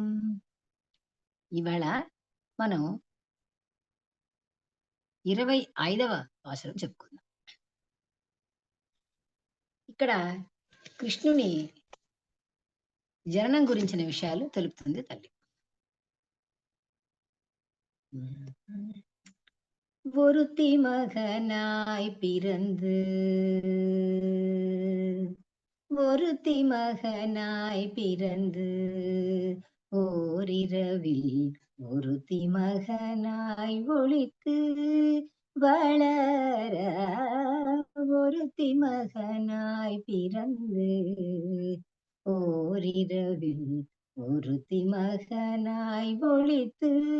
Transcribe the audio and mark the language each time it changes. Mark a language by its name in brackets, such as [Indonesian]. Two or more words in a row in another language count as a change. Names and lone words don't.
[Telugu] ఇవాళ మనం 25వ పాసురం చెప్పుకుందాం. ఇక్కడ కృష్ణుని జననం గురించిన విషయాలు తెలుపుతుంది తల్లి. [Tamil] ஒருத்தி மகனாய் பிறந்து ஒருத்தி மகனாய் பிறந்து ஓரிரவில் ஒருத்தி மகனாய் ஒளித்து வளர ஒருத்தி மகனாய் பிறந்து ஓரிரவில் ஒருத்தி மகனாய் ஒளித்து